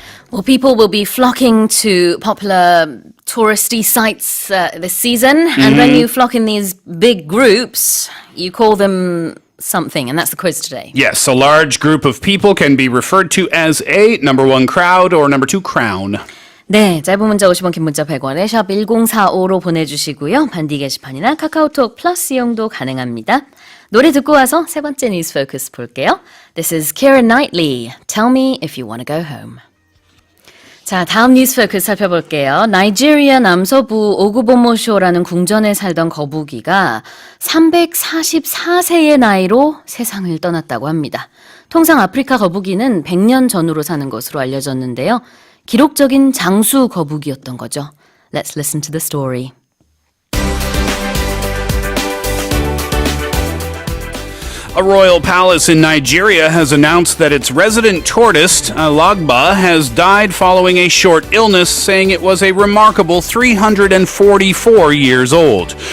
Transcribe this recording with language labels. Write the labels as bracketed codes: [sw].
[en] Well, people will be flocking to popular touristy sites this season, and when you flock in these big groups, you call them something, and that's the quiz today. Yes, a large group of people can be referred to as a number 1 crowd or number 2 crown. [ko] 네, 짧은 문자 50원, 긴 문자 100원에 샵 1045로 보내주시고요. 반디 게시판이나 카카오톡 플러스 이용도 가능합니다. 노래 듣고 와서 세 번째 뉴스 포커스 볼게요. [en] This is Keira Knightley. Tell me if you want to go home. [ko] 자, 다음 뉴스 포커스 살펴볼게요. 나이지리아 남서부 오구보모쇼라는 궁전에 살던 거북이가 344세의 나이로 세상을 떠났다고 합니다. 통상 아프리카 거북이는 100년 전후로 사는 것으로 알려졌는데요. 기록적인 장수 거북이였던 거죠. [en] Let's listen to the story. A royal palace in Nigeria has announced that its resident tortoise, Alagba, has died following a short illness, saying it was a remarkable 344 years old.